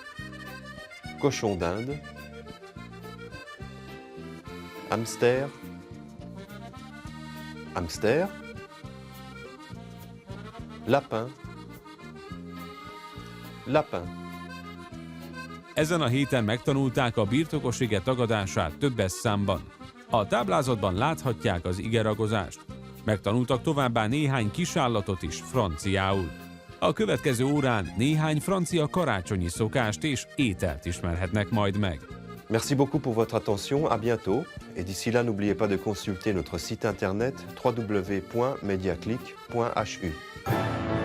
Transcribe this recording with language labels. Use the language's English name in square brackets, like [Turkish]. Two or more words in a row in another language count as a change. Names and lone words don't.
[French] Cochon d'Inde. Hamster. hamster, lapin, lapin. [Hungarian] Ezen a héten megtanulták a birtokos ige tagadását többes számban. A táblázatban láthatják az igeragozást. Megtanultak továbbá néhány kisállatot is franciául. A következő órán néhány francia karácsonyi szokást és ételt ismerhetnek majd meg. [French] Merci beaucoup pour votre attention, à bientôt. Et d'ici là, n'oubliez pas de consulter notre site internet www.mediaclick.hu.